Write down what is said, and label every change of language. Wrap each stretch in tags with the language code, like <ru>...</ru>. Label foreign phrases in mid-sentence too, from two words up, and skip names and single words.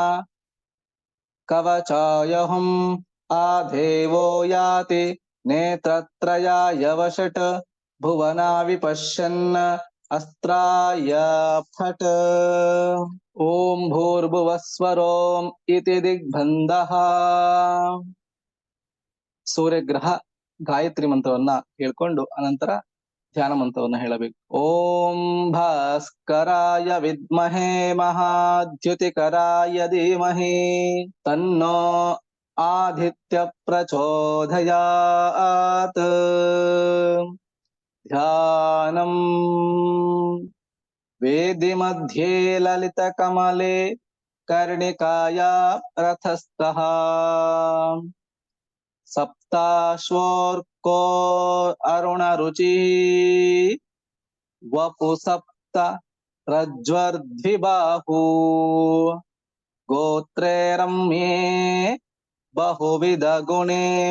<sa>ಕವಚಾಯಹುಂ ಆದೇವೋ ಯಾತಿ ನೇತ್ರತ್ರಯಾಯ ವಷಟ್ ಭುವನಾ ವಿಪಶ್ಯನ್ ಅಸ್ತ್ರಾಯ ಫಟ್. ಓಂ ಭೂರ್ಭುವಸ್ವರೋಂ ಇತಿ ದಿಗ್ಬಂಧಃ.</sa> <kn>ಸೂರ್ಯಗ್ರಹ ಗಾಯತ್ರಿ ಮಂತ್ರವನ್ನ ಹೇಳ್ಕೊಂಡು ಅನಂತರ ಧ್ಯಾನ ಮಂತ್ರವನ್ನ ಹೇಳಬೇಕು.</kn> <sa>ಓಂ ಭಾಸ್ಕರಾಯ ವಿದ್ಮಹೇ ಮಹಾದ್ಯುತಿಕರಾಯ ಧೀಮಹಿ ತನ್ನೋ ಆದಿತ್ಯ ಪ್ರಚೋದಯಾತ್. ಧ್ಯಾನಂ ವೇದಿ ಮಧ್ಯೆ ಲಲಿತ ಕಮಲೆ ಕರ್ಣಿಕಾಯ ರಥಸ್ಥಃ ಸಪ್ತಾಶ್ವೋರ್ಕೋ ಅರುಣ ರುಚಿ ವಪು ಸಪ್ತ ರಜ್ವರ್ದ್ವಿಬಾಹು ಗೋತ್ರೇ ರಮ್ಯೇ ಬಹುವಿಧ ಗುಣೇ</sa>